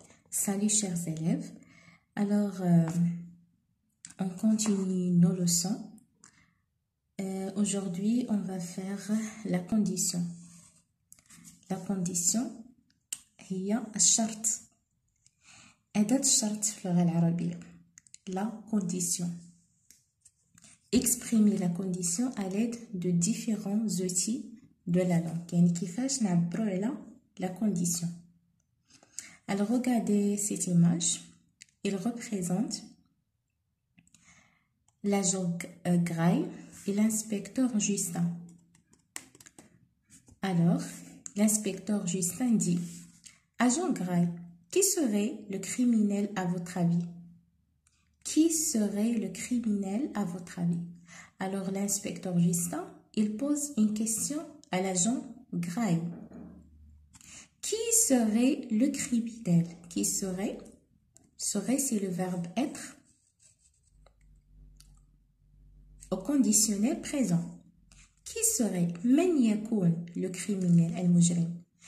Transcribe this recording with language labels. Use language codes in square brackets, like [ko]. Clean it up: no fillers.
[fr] Salut chers élèves, alors on continue nos leçons. Aujourd'hui on va faire la condition. La condition [ar] هي الشرط. أداة الشرط في اللغة العربية. [fr] La condition. Exprimer la condition à l'aide de différents outils de la langue. [ar] يعني كيفاش نعبروا على [fr] la condition. Alors regardez cette image. Il représente l'agent Gray et l'inspecteur Justin. Alors, l'inspecteur Justin dit: Agent Gray, qui serait le criminel à votre avis? Qui serait le criminel à votre avis? Alors, l'inspecteur Justin, il pose une question à l'agent Gray. Qui serait le criminel? Qui serait? Serait, c'est le verbe être au conditionnel présent. Qui serait? [ar] من يكون [fr] le criminel [ar] المجرم?